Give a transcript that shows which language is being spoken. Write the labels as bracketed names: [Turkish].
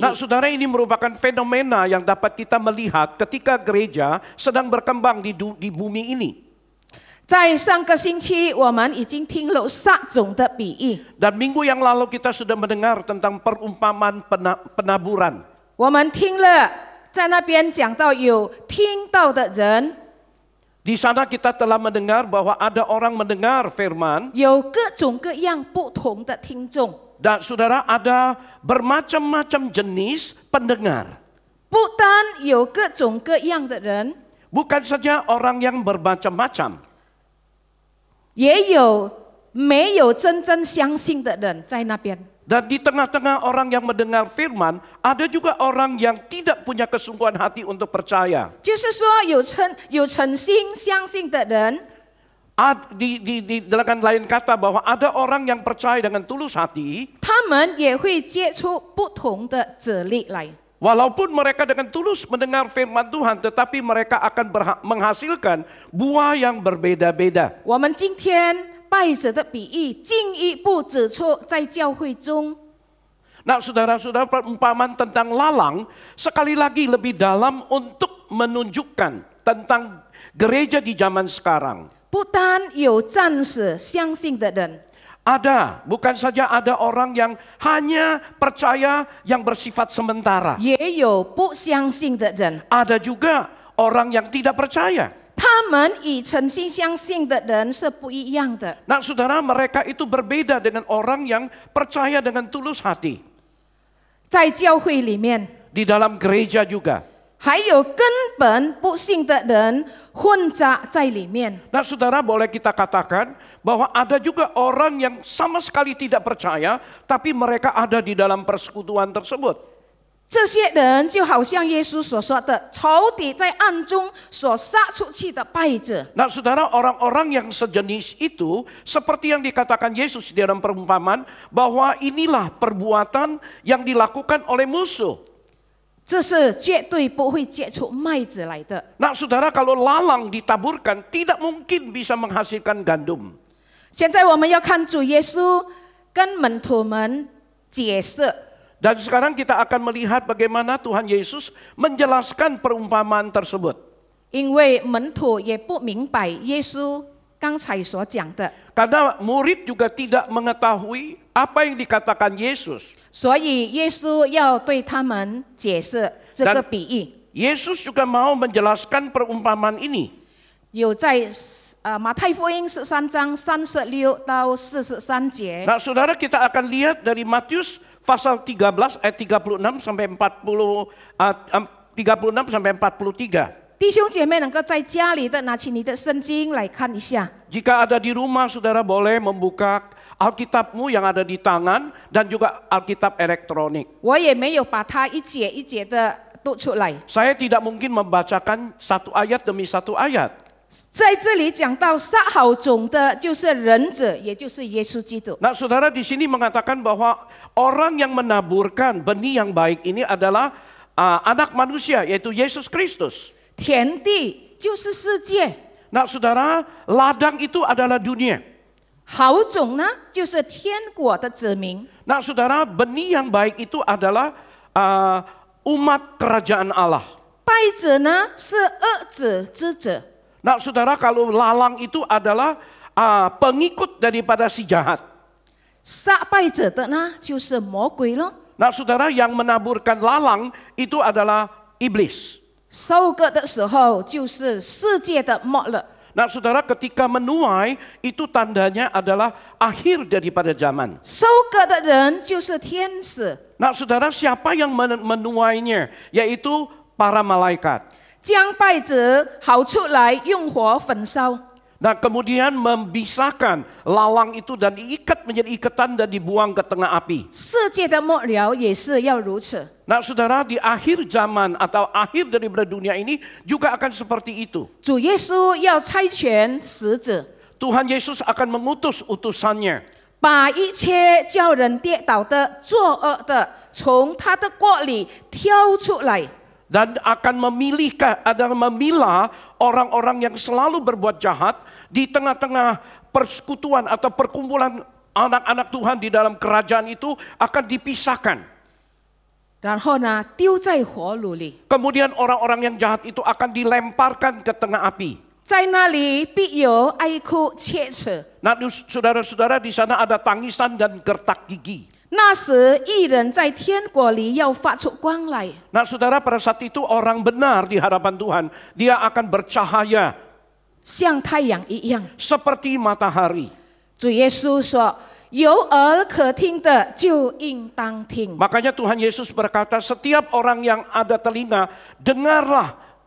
[Indonesian] Nah, saudara, ini merupakan fenomena yang dapat kita melihat ketika gereja sedang berkembang di bumi ini. [Chinese] 在上个星期，我们已经听了撒种的比喻， [Indonesian] Dan minggu yang lalu kita sudah mendengar tentang perumpamaan penaburan. [Chinese] 我们听了在那边讲到有听到的人， [Indonesian] Di sana kita telah mendengar bahwa ada orang mendengar firman, [Chinese] 有各种各样不同的听众， [Indonesian] dan saudara, ada bermacam-macam jenis pendengar. [Chinese] 不单有各种各样的人， [Indonesian] Bukan saja orang yang bermacam-macam, [Chinese] 也有没有真正相信的人在那边。 [Indonesian] dan di tengah-tengah orang yang mendengar firman, ada juga orang yang tidak punya kesungguhan hati untuk percaya. [Chinese] 就是说有诚心相信的人， [Indonesian] Dengan lain kata bahwa ada orang yang percaya dengan tulus hati, [Chinese] 他们也会结出不同的籽粒来。 [Indonesian] walaupun mereka dengan tulus mendengar firman Tuhan, tetapi mereka akan menghasilkan buah yang berbeda-beda. [Chinese] 我们今天稗子的比喻进一步指出，在教会中， [Indonesian] Nah, saudara-saudara, perumpamaan tentang lalang sekali lagi lebih dalam untuk menunjukkan tentang gereja di zaman sekarang. [Chinese] 不单有暂时相信的人， [Indonesian] Ada, bukan saja ada orang yang hanya percaya yang bersifat sementara. [Chinese] 也有不相信的人。 [Indonesian] Ada juga orang yang tidak percaya. [Chinese] 他们与诚心相信的人是不一样的。 [Indonesian] Nah, saudara, mereka itu berbeda dengan orang yang percaya dengan tulus hati. [Chinese] 在教会里面， [Indonesian] Di dalam gereja juga. [Chinese] 还有根本不信的人混杂在里面。 [Indonesian] Nah, saudara, boleh kita katakan bahwa ada juga orang yang sama sekali tidak percaya, tapi mereka ada di dalam persekutuan tersebut. [Chinese] 这些人就好像耶稣所说的，仇敌在暗中所撒出去的稗子。 [Indonesian] Nah, saudara, orang-orang yang sejenis itu seperti yang dikatakan Yesus di dalam perumpamaan, bahwa inilah perbuatan yang dilakukan oleh musuh. [Chinese] 这是绝对不会结出麦子来的。 [Indonesian] Nah, saudara, kalau lalang ditaburkan tidak mungkin bisa menghasilkan gandum. [Chinese] 现在我们要看主耶稣跟门徒们解释， [Indonesian] Dan sekarang kita akan melihat bagaimana Tuhan Yesus menjelaskan perumpamaan tersebut. [Chinese] 因为门徒也不明白耶稣刚才所讲的。 [Indonesian] Karena murid juga tidak mengetahui apa yang dikatakan Yesus. [Chinese] 所以耶稣要对他们解释这个比喻， [Indonesian] Yesus juga mau menjelaskan perumpamaan ini. [Chinese] 有在马太福音13章36到43节。 [Indonesian] Nah, saudara, kita akan lihat dari Matius pasal 13 ayat 36 sampai 36 sampai 43. [Chinese] 弟兄姐妹能够在家里的拿起你的圣经来看一下。 [Indonesian] Jika ada di rumah, saudara boleh membuka Alkitabmu yang ada di tangan dan juga Alkitab elektronik. [Chinese] 我也没有把它一节一节的读出来。 [Indonesian] Saya tidak mungkin membacakan satu ayat demi satu ayat. [Chinese] 在这里讲到撒好种的，就是人子，也就是耶稣基督。 [Indonesian] Nah, saudara di sini mengatakan bahwa orang yang menaburkan benih yang baik ini adalah anak manusia, yaitu Yesus Kristus. [Chinese] 田地就是世界， [Indonesian] Nah, saudara, ladang itu adalah dunia. [Chinese] 好种呢，就是天国的子民。 [Indonesian] Nah, saudara, benih yang baik itu adalah umat kerajaan Allah. [Chinese] 败者呢是恶者之子。 [Indonesian] Nah, saudara, kalau lalang itu adalah pengikut daripada si jahat. [Chinese] 杀败者的呢就是魔鬼咯。 [Indonesian] Nah, saudara, yang menaburkan lalang itu adalah iblis. [Chinese] 收割的时候就是世界的末了。 [Indonesian] Nah, saudara, ketika menuai itu tandanya adalah akhir daripada zaman. [Chinese] 收割的人就是天使， [Indonesian] Nah, saudara, siapa yang menuainya? Yaitu para malaikat. [Chinese] 将败者好出来，用火焚烧。 [Indonesian] Nah, kemudian memisahkan lalang itu dan diikat menjadi ikatan dan dibuang ke tengah api. [Chinese] 世界的末了也是要如此。 [Indonesian] Nah, saudara, di akhir zaman atau akhir daripada dunia ini juga akan seperti itu. [Chinese] 主耶稣要差遣使者， [Indonesian] Tuhan Yesus akan mengutus utusannya. [Chinese] 把一切叫人跌倒的、作恶的，从他的国里挑出来。 [Indonesian] Dan akan memilah orang-orang yang selalu berbuat jahat di tengah-tengah persekutuan atau perkumpulan anak-anak Tuhan di dalam kerajaan itu akan dipisahkan. [Chinese] 然后呢，丢在火炉里， [Indonesian] Kemudian orang-orang yang jahat itu akan dilemparkan ke tengah api. [Chinese] 在那里必有哀哭切齿。 [Indonesian] Nah, saudara-saudara, di sana ada tangisan dan gertak gigi. [Chinese] 那时义人在天国里要发出光来， [Indonesian] Nah, saudara, pada saat itu orang benar di hadapan Tuhan, dia akan bercahaya [Chinese] 像太阳一样。 [Indonesian] seperti matahari. [Chinese] 主耶稣说：“有耳可听的就应当听。” [Indonesian] Makanya Tuhan Yesus berkata, setiap orang yang ada telinga, dengarlah.